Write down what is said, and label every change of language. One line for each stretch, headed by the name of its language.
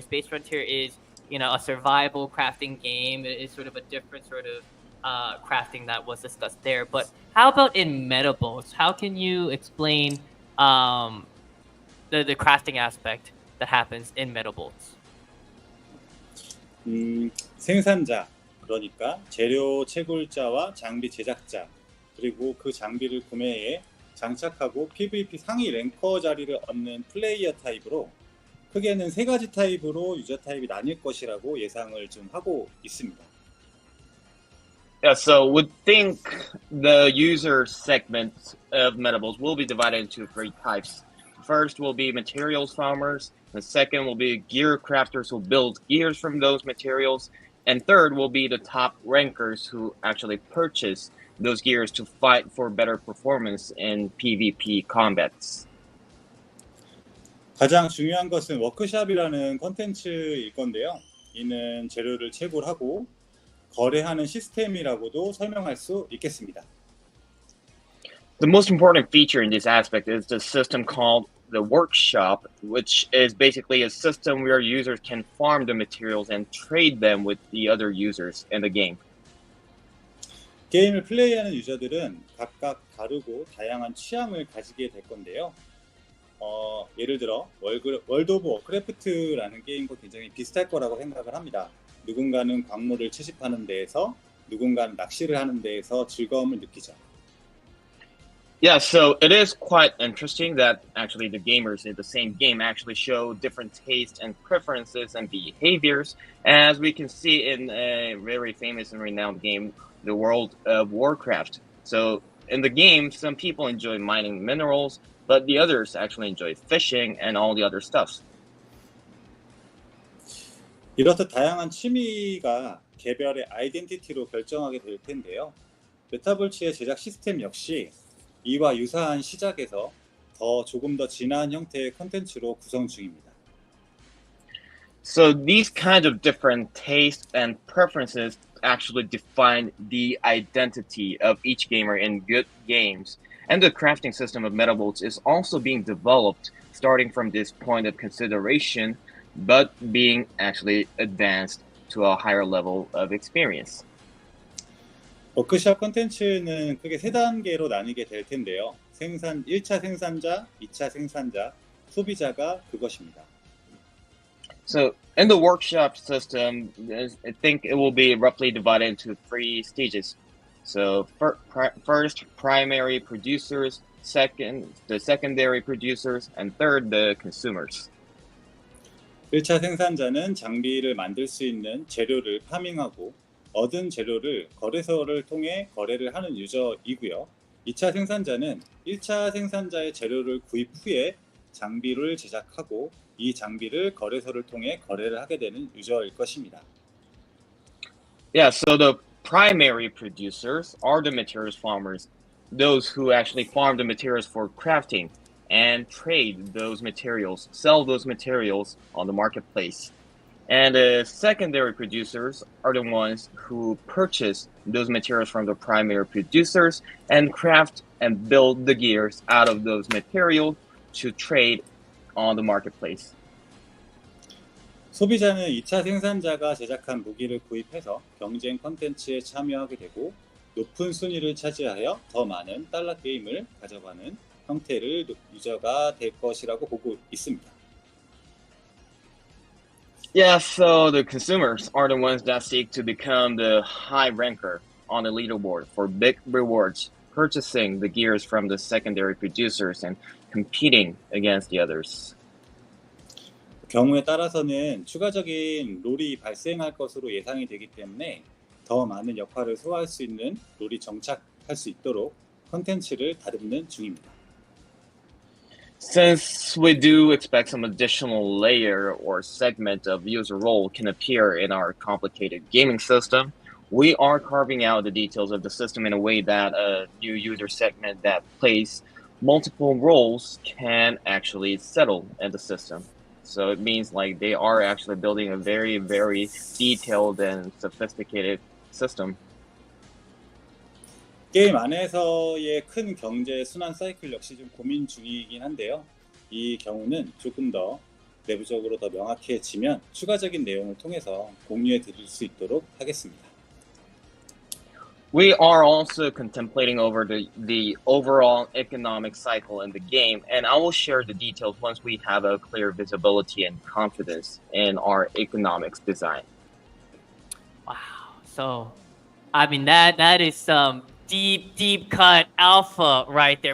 English: Space Frontier is, a survival crafting game. It is sort of a different sort of crafting that was discussed there. But how about in Metabolts? How can you explain the crafting aspect that happens in Metabolts?
Korean: 생산자, 그러니까 재료 채굴자와 장비 제작자, 그리고 그 장비를 구매해 장착하고 PVP 상위 랭커 자리를 얻는 플레이어 타입으로 크게는 세 가지 타입으로 유저 타입이 나뉠 것이라고 예상을 좀 하고 있습니다.
English: Yeah, so we think the user segment of Metabolts will be divided into three types. First will be materials farmers. The second will be gear crafters who build gears from those materials. And third will be the top rankers who actually purchase those gears to fight for better performance in PvP combats.
Korean: 가장 중요한 것은 워크숍이라는 콘텐츠일 건데요. 이는 재료를 채굴하고 거래하는 시스템이라고도 설명할 수 있겠습니다.
English: The most important feature in this aspect is the system called the workshop, which is basically a system where users can farm the materials and trade them with the other users in the game.
Korean: 게임을 플레이하는 유저들은 각각 다르고 다양한 취향을 가지게 될 건데요. 예를 들어 월드 오브 워크래프트라는 게임과 굉장히 비슷할 거라고 생각을 합니다. 누군가는 광물을 채집하는 데에서 누군가는 낚시를 하는 데에서 즐거움을 느끼죠.
English: Yeah, so it is quite interesting that actually the gamers in the same game actually show different tastes and preferences and behaviors, as we can see in a very famous and renowned game, the World of Warcraft. So in the game, some people enjoy mining minerals, but the others actually enjoy fishing and all the other stuff.
Korean: 이렇듯 다양한 취미가 개별의 아이덴티티로 결정하게 될 텐데요. 메타볼츠의 제작 시스템 역시 이와 유사한 시작에서 조금 더 진화한 형태의 컨텐츠로 구성 중입니다.
English: So these kinds of different tastes and preferences actually define the identity of each gamer in good games. And the crafting system of Metabolts is also being developed starting from this point of consideration, but being actually advanced to a higher level of experience.
Korean: 워크숍 콘텐츠는 크게 세 단계로 나뉘게 될 텐데요. 1차 생산자, 2차 생산자, 소비자가 그것입니다.
English: So in the workshop system, I think it will be roughly divided into 3 stages. So first, primary producers, second, the secondary producers, and third, the consumers.
Korean: 1차 생산자는 장비를 만들 수 있는 재료를 파밍하고 얻은 재료를 거래소를 통해 거래를 하는 유저이고요. 2차 생산자는 1차 생산자의 재료를 구입 후에 장비를 제작하고 이 장비를 거래소를 통해 거래를 하게 되는 유저일 것입니다.
English: Yeah, so the primary producers are the materials farmers, those who actually farm the materials for crafting and trade those materials, sell those materials on the marketplace. And the secondary producers are the ones who purchase those materials from the primary producers and craft and build the gears out of those materials to trade on the marketplace.
Korean: 소비자는 2차 생산자가 제작한 무기를 구입해서 경쟁 콘텐츠에 참여하게 되고 높은 순위를 차지하여 더 많은 달러 게임을 가져가는 형태를 유저가 될 것이라고 보고 있습니다.
English: Yeah, so the consumers are the ones that seek to become the high ranker on the leaderboard for big rewards, purchasing the gears from the secondary producers and competing against the others.
Korean: 경우에 따라서는 추가적인 롤이 발생할 것으로 예상이 되기 때문에 더 많은 역할을 소화할 수 있는 롤이 정착할 수 있도록 컨텐츠를 다듬는 중입니다.
English: Since we do expect some additional layer or segment of user role can appear in our complicated gaming system, we are carving out the details of the system in a way that a new user segment that plays multiple roles can actually settle in the system. So it means like they are actually building a very, very detailed and sophisticated system.
Korean: 게임 안에서의 큰 경제 순환 사이클 역시 좀 고민 중이긴 한데요. 이 경우는 조금 더 내부적으로 더 명확해지면 추가적인 내용을 통해서 공유해 드릴 수 있도록 하겠습니다.
English: We are also contemplating over the overall economic cycle in the game, and I will share the details once we have a clear visibility and confidence in our economics design. Wow. So, I mean, that is some deep cut alpha right there.